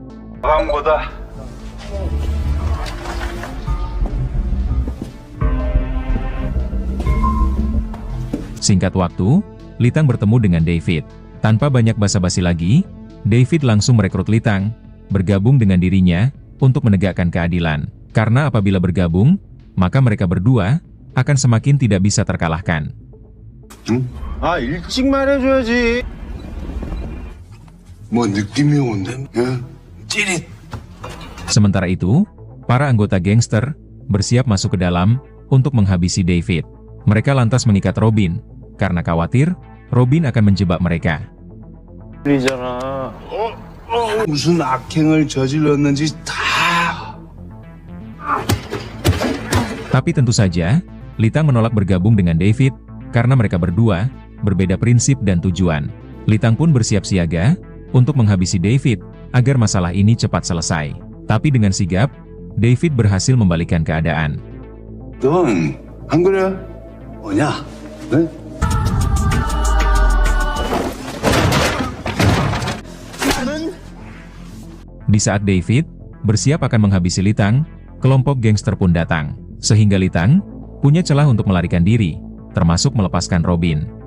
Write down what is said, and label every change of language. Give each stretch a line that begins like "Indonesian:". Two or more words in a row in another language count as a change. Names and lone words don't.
Indonesian: Singkat waktu, Litang bertemu dengan David. Tanpa banyak basa-basi lagi, David langsung merekrut Litang bergabung dengan dirinya untuk menegakkan keadilan. Karena apabila bergabung, maka mereka berdua akan semakin tidak bisa terkalahkan.
Korean: 일찍 말해줘야지. 뭐 느낌이 온대. 찌릿.
Indonesian: Sementara itu, para anggota gangster bersiap masuk ke dalam untuk menghabisi David. Mereka lantas mengikat Robin, karena khawatir Robin akan menjebak mereka.
Korean: 무슨 악행을 저질렀는지 다.
Indonesian: Tapi tentu saja, Litang menolak bergabung dengan David, karena mereka berdua berbeda prinsip dan tujuan. Litang pun bersiap siaga untuk menghabisi David, agar masalah ini cepat selesai. Tapi dengan sigap, David berhasil membalikkan keadaan.
Korean: 넌 안 그래? 뭐냐? 네?
Indonesian: Di saat David bersiap akan menghabisi Litang, kelompok gangster pun datang. Sehingga Litang punya celah untuk melarikan diri, termasuk melepaskan Robin.